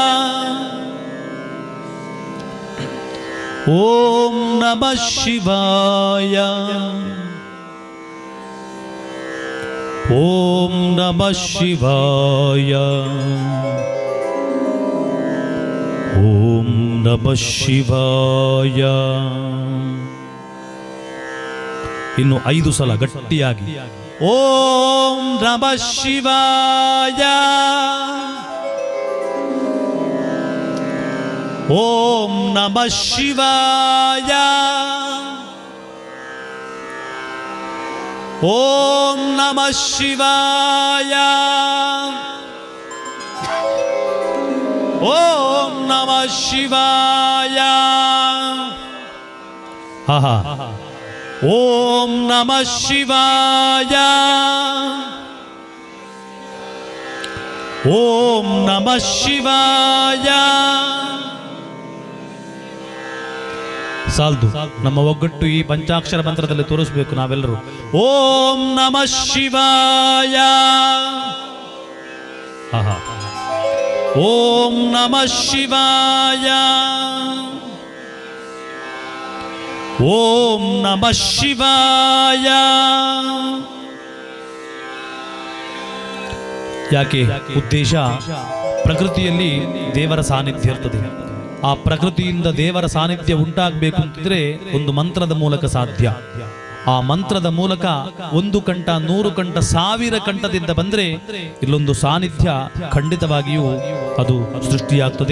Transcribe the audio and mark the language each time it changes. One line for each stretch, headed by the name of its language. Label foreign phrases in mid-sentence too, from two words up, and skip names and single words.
Sanskrit: ಓಂ ನಮಃ ಶಿವಾಯ. ಓಂ ನಮಃ ಶಿವಾಯ. ಓಂ ನಮಃ ಶಿವಾಯ.
Kannada: ಇನ್ನು 5 ಸಲ ಗಟ್ಟಿಯಾಗಿ
Sanskrit: ಓಂ ನಮಃ ಶಿವಾಯ. ಓಂ ನಮಃ ಶಿವಾಯ. ಓಂ ನಮಃ ಶಿವಾಯ. ಓಂ ನಮಃ ಶಿವಾಯ. ಓಂ ನಮಃ ಶಿವಾಯ. ಓಂ ನಮಃ ಶಿವಾಯ.
Kannada: ಸಾಲ್ದು, ನಮ್ಮ ಒಗ್ಗಟ್ಟು ಈ ಪಂಚಾಕ್ಷರ ಮಂತ್ರದಲ್ಲಿ ತೋರಿಸಬೇಕು ನಾವೆಲ್ಲರೂ.
Sanskrit: ಓಂ ನಮಃ ಶಿವಾಯ. ಓಂ ನಮಃ ಶಿವಾಯ. ಓಂ ನಮಃ ಶಿವಾಯ.
Kannada: ಯಾಕೆ ಉದ್ದೇಶ? ಪ್ರಕೃತಿಯಲ್ಲಿ ದೇವರ ಸಾನ್ನಿಧ್ಯ ಇರ್ತದೆ. ಆ ಪ್ರಕೃತಿಯಿಂದ ದೇವರ ಸಾನ್ನಿಧ್ಯ ಉಂಟಾಗಬೇಕು ಅಂತಿದ್ರೆ ಒಂದು ಮಂತ್ರದ ಮೂಲಕ ಸಾಧ್ಯ. ಆ ಮಂತ್ರದ ಮೂಲಕ 1 ಕಂಠ 100 ಕಂಠ 1000 ಕಂಠದಿಂದ ಬಂದ್ರೆ ಇಲ್ಲೊಂದು ಸಾನ್ನಿಧ್ಯ ಖಂಡಿತವಾಗಿಯೂ ಅದು ಸೃಷ್ಟಿಯಾಗ್ತದೆ.